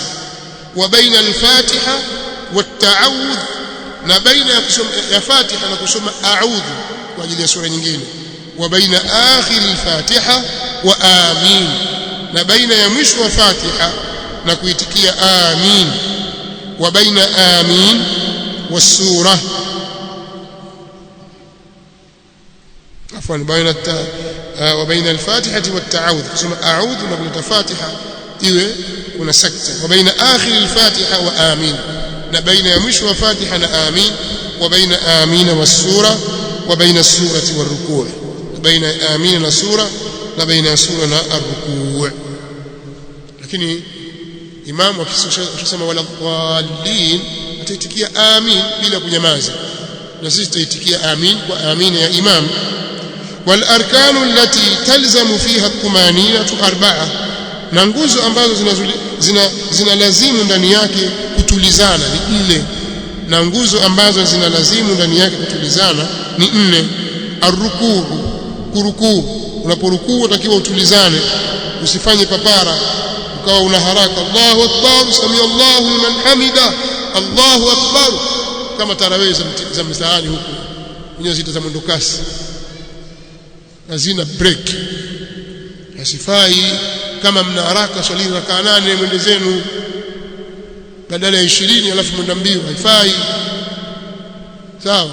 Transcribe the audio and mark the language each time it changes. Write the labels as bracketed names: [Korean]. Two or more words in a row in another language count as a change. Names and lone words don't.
[Arabic] وبين الفاتحة والتعوذ, [Swahili] na baina ya kusoma ya fatiha na kusoma a'udhu kwa ajili ya sura nyingine. [Arabic] وبين آخر الفاتحة وآمين, [Swahili] na baina ya mwisho wa fatiha na kuitikia amin. [Arabic] وبين آمين والسورة, عفوا، بين وبين الفاتحة والتعوذ, [Swahili] kusoma a'udhu na kuleta fatiha iwe kuna sakta. [Arabic] وبين آخر الفاتحة وآمين, [Swahili] na baina ya mwisho wa fatiha na amin. [Arabic] وبين آمين والسورة, وبين السورة والركوع', [Swahili] baina amin na sura, na baina sura na ar-ruku'. Lakini imamu akisema [Arabic] ولا الضالين [Swahili] ataitikia amin bila kunyamaza, na sisi tutaitikia amin kwa amin ya imam. [Arabic] والأركان التي تلزم فيها الطمأنينة أربعة, [Swahili] na nguzo ambazo zinalazimu ndani yake kutulizana ni 4, na nguzo ambazo zinalazimu ndani yake kutulizana ni 4. Ar-rukuu, kurukuu, unaporukuu utakiwa utulizane, usifanye papara ukawa una haraka. [Arabic] الله أكبر، سمع الله لمن حمده، الله أكبر, [Swahili] kama tarawih za mtaani huko wenyewe zita mwendo kasi, hazina break. Hasifai. Kama mna haraka swali rakaa 8 mwende zenu badala ya 20 alafu mwenda mbio, haifai, sawa.